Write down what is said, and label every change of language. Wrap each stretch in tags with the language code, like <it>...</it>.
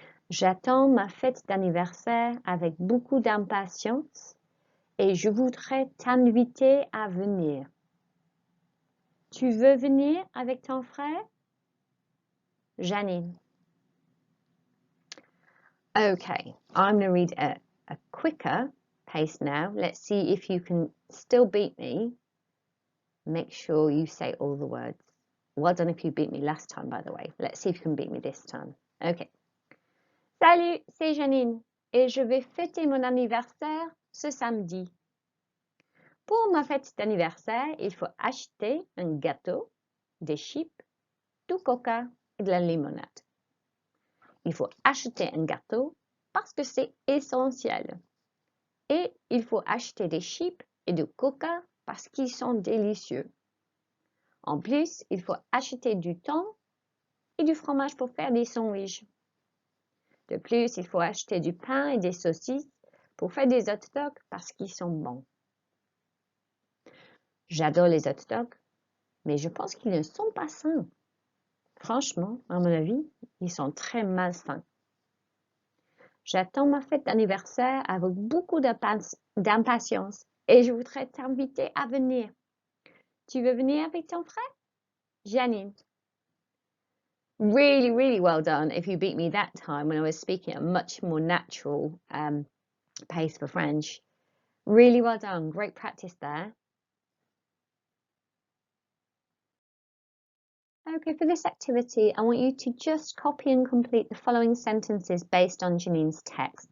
<fr>J'attends ma fête d'anniversaire avec beaucoup d'impatience et je voudrais t'inviter à venir. Tu veux venir avec ton frère? Janine.</fr> <en>Okay, I'm going to read a quicker pace now. Let's see if you can still beat me. Make sure you say all the words. Well done if you beat me last time, by the way. Let's see if you can beat me this time. Okay.</en> <fr>Salut, c'est Janine et je vais fêter mon anniversaire ce samedi. Pour ma fête d'anniversaire, il faut acheter un gâteau, des chips, du coca et de la limonade. Il faut acheter un gâteau parce que c'est essentiel. Et il faut acheter des chips et du coca parce qu'ils sont délicieux. En plus, il faut acheter du thon et du fromage pour faire des sandwichs. De plus, il faut acheter du pain et des saucisses pour faire des hot dogs parce qu'ils sont bons. J'adore les hot dogs, mais je pense qu'ils ne sont pas sains. Franchement, à mon avis, ils sont très malsains. J'attends ma fête d'anniversaire avec beaucoup d'impatience et je voudrais t'inviter à venir. Tu veux venir avec ton frère? Janine.</fr> <en>Really, really well done if you beat me that time when I was speaking at a much more natural pace for French. Really well done. Great practice there. Okay, for this activity, I want you to just copy and complete the following sentences based on Janine's text.</en>